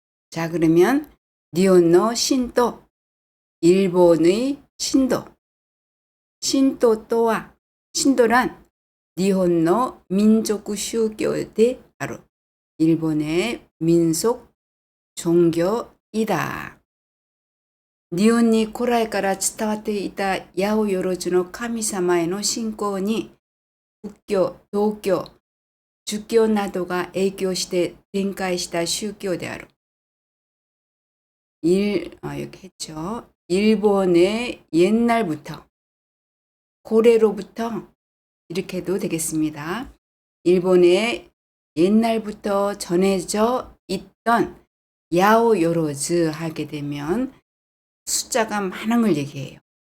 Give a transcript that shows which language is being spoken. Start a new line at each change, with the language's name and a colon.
Korean: 자, 그러면
Japanese: 니혼노 신도,
Korean: 일본의 신도. 신도 또한, 신도란
Japanese: 니혼노 민족 슈교데
Korean: 바로 일본의 민속 종교이다.
Japanese: 日本に古来から伝わっていた八百万の神様への信仰に仏教、道教、儒教などが影響して展開した宗教である。
Korean: 여기 했죠. 일본의 옛날부터, 고래로부터 이렇게 해도 되겠습니다. 일본의 옛날부터 전해져 있던 야오요로즈 하게 되면 숫자가 많은 걸 얘기해요.